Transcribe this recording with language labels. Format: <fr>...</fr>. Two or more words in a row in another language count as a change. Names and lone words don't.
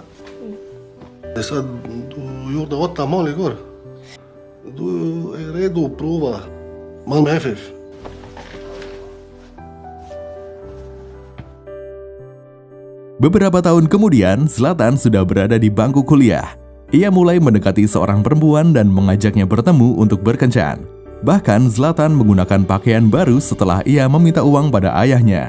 <sv>Sad Jurda otna mali gor. Du är redo att prova Malmö FF.</sv> <id>Beberapa tahun kemudian, Zlatan sudah berada di bangku kuliah. Ia mulai mendekati seorang perempuan dan mengajaknya bertemu untuk berkencan. Bahkan Zlatan menggunakan pakaian baru setelah ia meminta uang pada ayahnya.</id>